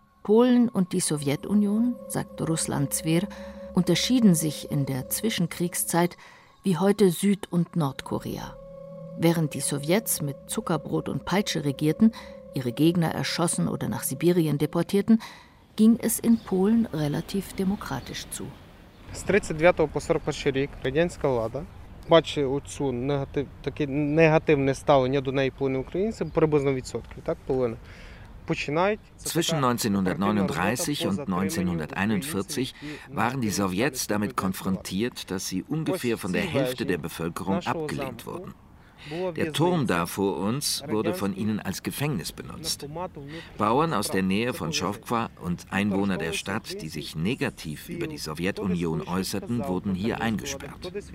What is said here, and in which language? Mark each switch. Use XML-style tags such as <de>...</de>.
<de>Polen und die Sowjetunion, sagt Ruslan Zwer, unterschieden sich in der Zwischenkriegszeit wie heute Süd- und Nordkorea. Während die Sowjets mit Zuckerbrot und Peitsche regierten, ihre Gegner erschossen oder nach Sibirien deportierten, ging es in Polen relativ demokratisch zu.</de> <uk>З 39 по 41 рік радянська влада, бачить оцю негатив, таке негативне ставлення до неї полонених українців приблизно відсотків, так, половина.</uk> <de>Zwischen 1939 und 1941 waren die Sowjets damit konfrontiert, dass sie ungefähr von der Hälfte der Bevölkerung abgelehnt wurden. Der Turm da vor uns wurde von ihnen als Gefängnis benutzt. Bauern aus der Nähe von Schofkwa und Einwohner der Stadt, die sich negativ über die Sowjetunion äußerten, wurden hier eingesperrt.</de>